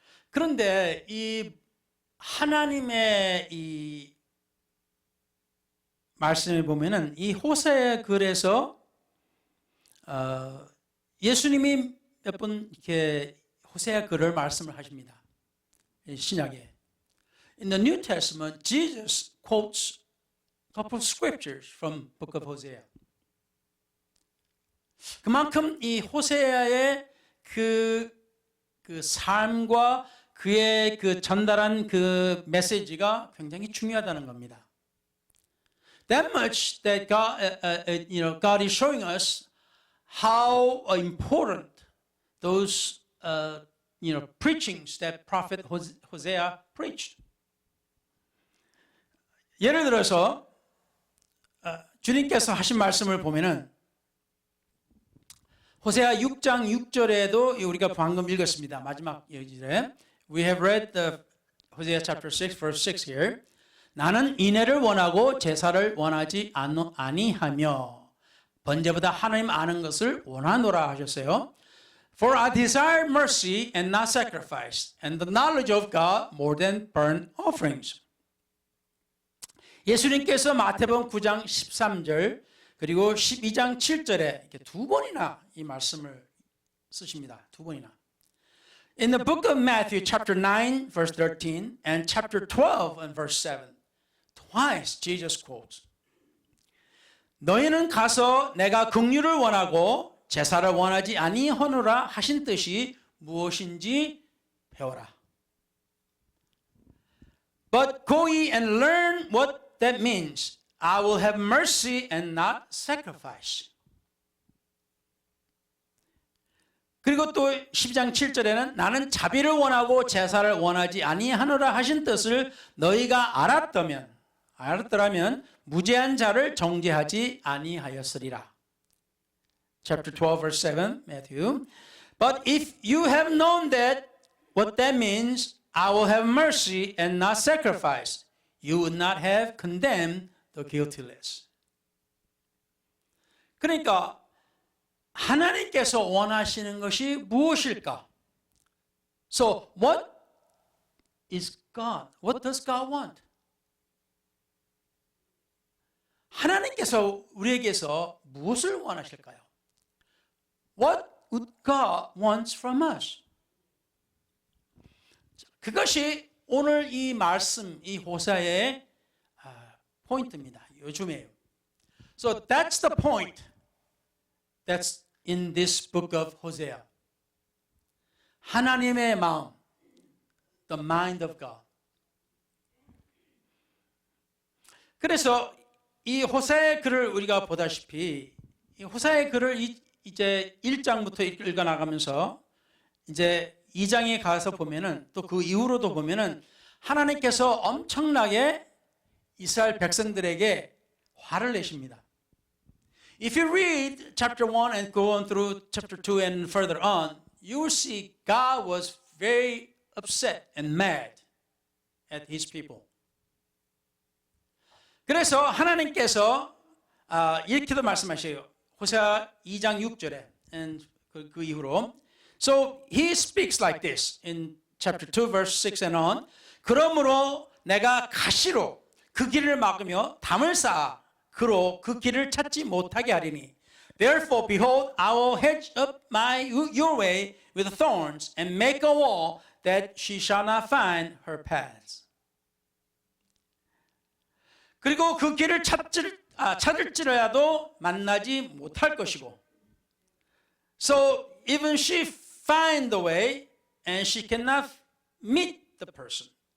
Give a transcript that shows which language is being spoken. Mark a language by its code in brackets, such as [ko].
[ko] 그런데 이 하나님의 이 말씀을 보면은 이 호세아 글에서 예수님이 몇 번 이렇게 호세아 글을 말씀을 하십니다. 신약에. [en] In the New Testament, Jesus quotes a couple of scriptures from Book of Hosea. [ko] 그만큼 이 호세아의 그 삶과 그의 그 전달한 그 메시지가 굉장히 중요하다는 겁니다. [en] That much that God is showing us how important those preachings that prophet Hosea preached. [ko] 예를 들어서 주님께서 하신 말씀을 보면은 호세아 6장 6절에도 우리가 방금 읽었습니다. 마지막 여기에 [en] We have read the Hosea chapter 6 verse 6 here. [ko] 나는 인애를 원하고 제사를 원하지 아니하며 번제보다 하나님 아는 것을 원하노라 하셨어요. [en] For I desire mercy and not sacrifice, and the knowledge of God more than burnt offerings. [ko] 예수님께서 마태복음 9장 13절 그리고 12장 7절에 이렇게 두 번이나 이 말씀을 쓰십니다. 두 번이나. [en] In the book of Matthew chapter 9 verse 13 and chapter 12 and verse 7, twice Jesus quotes. [ko] 너희는 가서 내가 긍휼을 원하고 제사를 원하지 아니하노라 하신 뜻이 무엇인지 배워라. [en] But go ye and learn what that means. I will have mercy and not sacrifice. [ko] 그리고 또 12장 7절에는 나는 자비를 원하고 제사를 원하지 아니하노라 하신 뜻을 너희가 알았더라면 무죄한 자를 정죄하지 아니하였으리라. [en] Chapter 12 verse 7 Matthew. But if you have known that what that means, I will have mercy and not sacrifice, you would not have condemned the guiltless. [ko] 그러니까 하나님께서 원하시는 것이 무엇일까? [en] So what is God? What does God want? [ko] 하나님께서 우리에게서 무엇을 원하실까요? [en] What would God want from us? [ko] 그것이 오늘 이 말씀, 이 호세아의 포인트입니다. 요즘에요. [en] So that's the point that's in this book of Hosea. [ko] 하나님의 마음, [en] the mind of God. [ko] 그래서 이 호세아의 글을 우리가 보다시피 이 호세아의 글을 이제 1장부터 읽어 나가면서 이제 2장에 가서 보면은 또 그 이후로도 보면은 하나님께서 엄청나게 이스라엘 백성들에게 화를 내십니다. [en] If you read chapter 1 and go on through chapter 2 and further on, you will see God was very upset and mad at his people. [ko] 그래서 하나님께서 이렇게도 말씀하셔요. 호세아 2장 6절에 and 그 이후로. [en] So he speaks like this in chapter 2 verse 6 and on. [ko] 그러므로 내가 가시로 그 길을 막으며 담을 쌓아 그로 그 길을 찾지 못하게 하리니. [en] Therefore, behold, I will hedge up your way with thorns and make a wall that she shall not find her paths. [ko] 그리고 그 길을 찾을지라도 만나지 못할 것이고. [en] So even she find the way and she cannot meet the person.